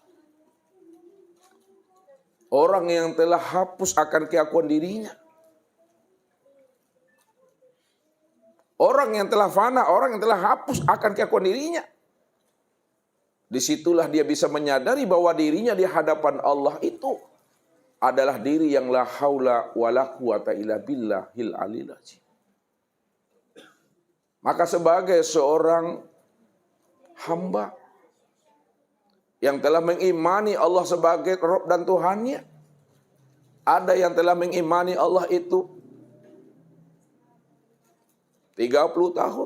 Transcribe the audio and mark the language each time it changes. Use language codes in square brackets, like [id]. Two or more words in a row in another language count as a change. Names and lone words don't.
[id] Orang yang telah hapus akan keakuan dirinya. Orang yang telah fana, orang yang telah hapus akan keakuan dirinya. Disitulah dia bisa menyadari bahwa dirinya di hadapan Allah itu adalah diri yang [ar] لا حول ولا قوة إلا بالله العلي العظيم. [id] Maka sebagai seorang hamba yang telah mengimani Allah sebagai Rabb dan Tuhannya, ada yang telah mengimani Allah itu 30 tahun.